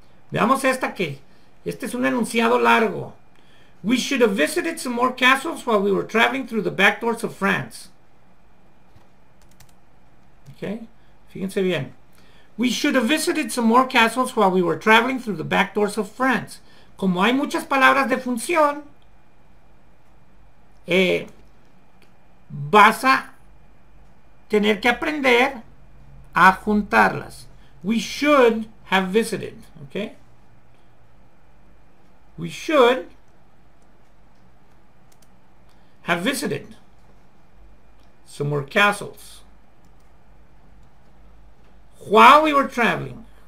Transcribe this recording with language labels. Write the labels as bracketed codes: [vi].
[es] Veamos este es un enunciado largo. [en] We should have visited some more castles while we were traveling through the back doors of France. Ok, [es] fíjense bien. [en] We should have visited some more castles while we were traveling through the back doors of France. [es] Como hay muchas palabras de función, vas a tener que aprender a juntarlas. [en] We should have visited. Okay. We should have visited some more castles while we were traveling.